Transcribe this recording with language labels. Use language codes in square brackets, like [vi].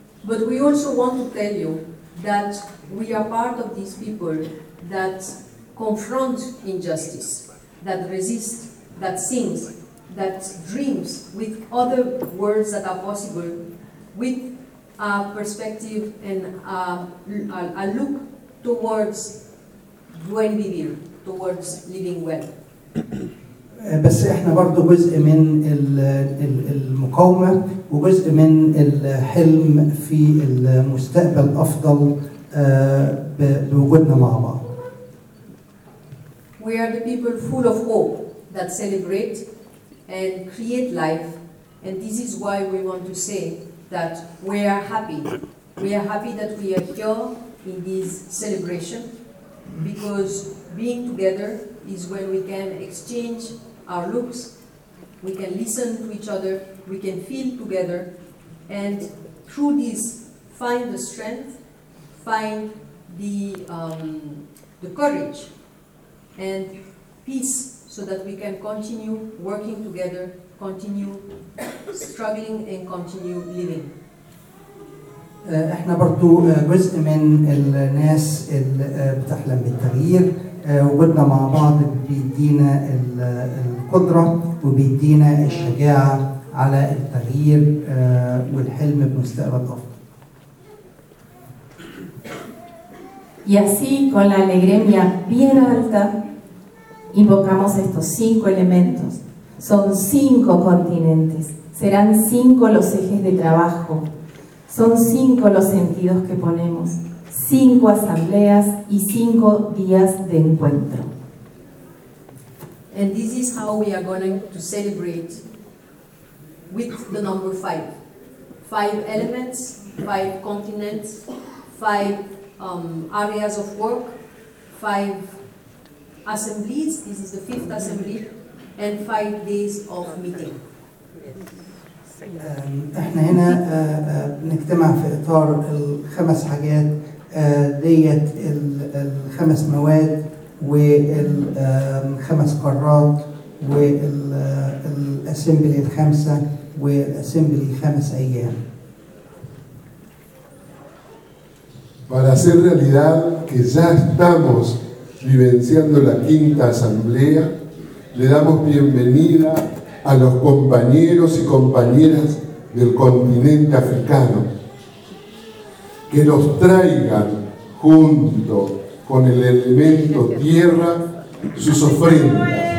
[en] But we also want to tell you that we are part of these people that confront injustice, that resist, that sings, that dreams with other worlds that are possible, with a perspective and a look towards [es] buen vivir, [en] towards living well. [ar] بس احنا برضو جزء من المقاومة وجزء من الحلم في المستقبل أفضل بوجودنا مع بعض. [en] We are the people full of hope that celebrate and create life and this is why we want to say that we are happy. We are happy that we are here in this celebration because being together is when we can exchange our looks, we can listen to each other, we can feel together, and through this find the strength, find the courage and peace so that we can continue working together, continue struggling and continue living. [ar] احنا برضو جزء من الناس اللي بتحلم بالتغيير وجودنا مع بعض بيدينا القدرة وبيدينا الشجاعة على التغيير والحلم بمستقبل أفضل. [es] Y así con la alegremia bien alta invocamos estos cinco elementos. Son cinco continentes. Serán cinco los ejes de trabajo. Son cinco los sentidos que ponemos. Cinco asambleas y cinco días de encuentro. [en] And this is how we are going to celebrate with the number five. Five elements, five continents, five areas of work, five assemblies, this is the fifth assembly, and 5 days of meeting. [ar] احنا هنا بنجتمع في اطار الخمس حاجات ديت الخمس مواد والخمس قارات والاسمبلي الخمسه والاسمبلي 5 ايام. [es] Para hacer realidad que ya estamos vivenciando la quinta asamblea, le damos bienvenida a los compañeros y compañeras del continente africano, que los traigan junto con el elemento tierra sus ofrendas.